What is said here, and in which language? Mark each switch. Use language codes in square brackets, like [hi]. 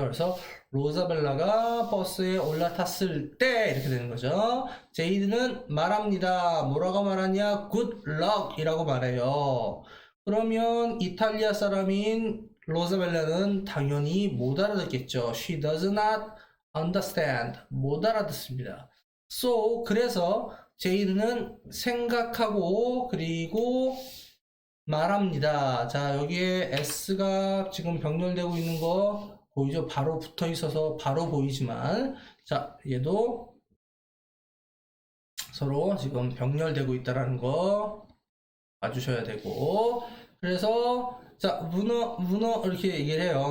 [ko] 그래서 로자벨라가 버스에 올라탔을 때 이렇게 되는 거죠. 제이드는 말합니다. 뭐라고 말하냐? [en] good luck [ko] 이라고 말해요. 그러면 이탈리아 사람인 로자벨라는 당연히 못 알아듣겠죠. [en] She does not understand. [ko] 못 알아듣습니다. So, 그래서 제이드는 생각하고 그리고 말합니다. 자, 여기에 S가 지금 병렬되고 있는 거 보이죠? 바로 붙어 있어서 바로 보이지만 자, 얘도 서로 지금 병렬되고 있다라는 거 봐주셔야 되고 그래서 자, 문어 이렇게 얘기를 해요.